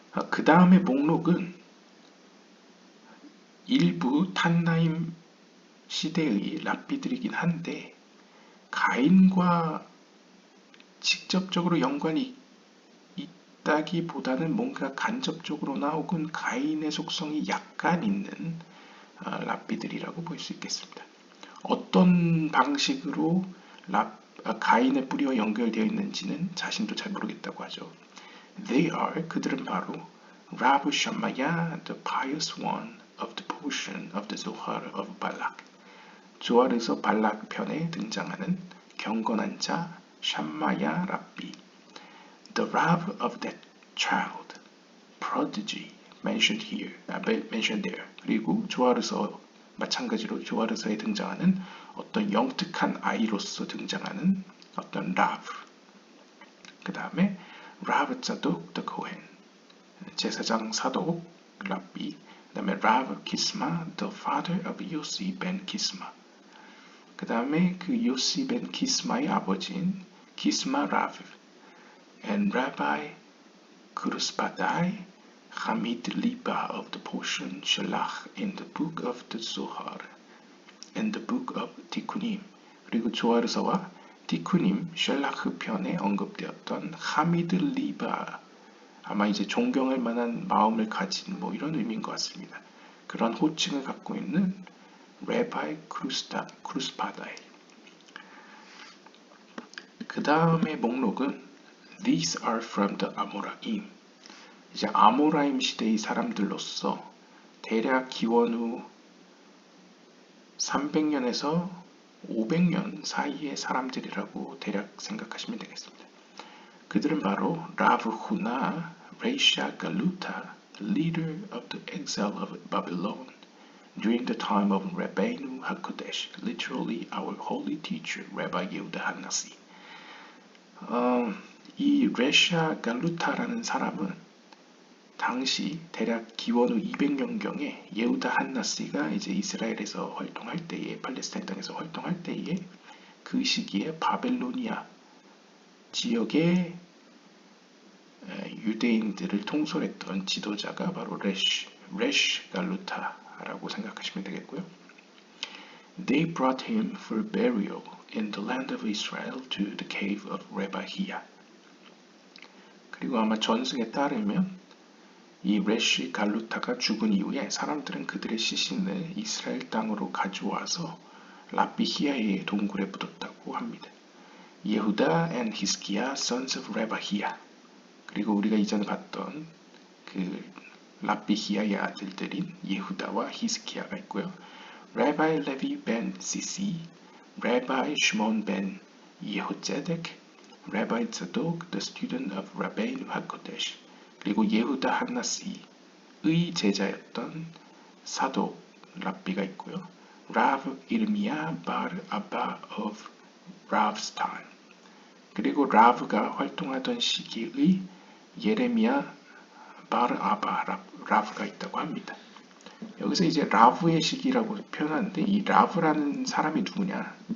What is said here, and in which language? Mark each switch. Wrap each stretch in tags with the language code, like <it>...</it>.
<ko>그 다음의 목록은 일부 탄나임 시대의 랍비들이긴 한데 가인과 직접적으로 연관이 있다기보다는 뭔가 간접적으로나 혹은 가인의 속성이 약간 있는 랍비들이라고 볼 수 있겠습니다. 어떤 방식으로 가인의 뿌리와 연결되어 있는지는 자신도 잘 모르겠다고 하죠.</ko> <en>They are,</en> <ko>그들은 바로</ko> <en>Rav Shammaya, the pious one of the portion of the Zohar of Balak.</en> <ko>조아르서 발락 편에 등장하는 경건한 자 샴마야 랍비.</ko> <en>The Rav of that child, prodigy, mentioned there.</en> <ko>그리고 조아르서 마찬가지로 조아르서에 등장하는 어떤 영특한 아이로서 등장하는 어떤 라브. 그 다음에 라브 자독</ko> <en>the Kohen,</en> <ko>제사장 사독 랍비. 그 다음에 라브 키스마</ko> <en>the father of</en> <ko>요시 ben 키스마. 그 다음에 그 요시 ben 키스마의 아버지인 키스마 라브.</ko> <en>And Rabbi Kuruspadai Hamid Liba of the portion Shalach in the book of the Zohar and the book of Tikkunim.</en> <ko>그리고 조아르서와 티쿠님 샬라흐 편에 언급되었던 하미드 리바, 아마 이제 존경할 만한 마음을 가진 뭐 이런 의미인 것 같습니다. 그런 호칭을 갖고 있는 레바이 크루스파다이. 그 다음의 목록은</ko> <en>These are from the Amoraim.</en> <ko>이제 아모라임 시대의 사람들로서 대략 기원 후 300년에서 500년 사이의 사람들이라고 대략 생각하시면 되겠습니다. 그들은 바로</ko> <en>라브 후나 레이샤 갈루타, leader of the exile of Babylon, during the time of Rabbeinu HaKodesh, literally our holy teacher, Rabbi Yehuda HaNasi.</en> <ko>이 레샤 갈루타라는 사람은 당시 대략 기원 후 200년경에 예후다 한나시가 이제 이스라엘에서 활동할 때에, 팔레스타인 땅에서 활동할 때에 그 시기에 바벨로니아 지역의 유대인들을 통솔했던 지도자가 바로 레쉬 갈루타라고 생각하시면 되겠고요.</ko> <en>They brought him for burial in the land of Israel to the cave of Rebahia.</en> <ko>그리고 아마 전승에 따르면 이 레쉬 갈루타가 죽은 이후에 사람들은 그들의 시신을 이스라엘 땅으로 가져와서 라비히아의 동굴에 묻었다고 합니다.</ko> <en>예후다 and 히스기야 sons of Rebahia.</en> <ko>그리고 우리가 이전에 봤던 그 라비히아의 아들들인 예후다와 히스기야가 있고요.</ko> <en>Rabbi Levi ben Sisi, Rabbi Shimon ben Yehotzedek, Rabbi Tzadok, the student of Rabbeinu HaKodesh,</en> <ko>그리고 예후다 한나시의 제자였던 사도 랍비가 있고요. 라브 이르미야 발 아바</ko> <en>of Rav's time.</en> <ko>그리고 라브가 활동하던 시기의 예레미야 발 아바 라브가 있다고 합니다. 여기서 이제 라브의 시기라고 표현하는데 이 라브라는 사람이 누구냐?</ko>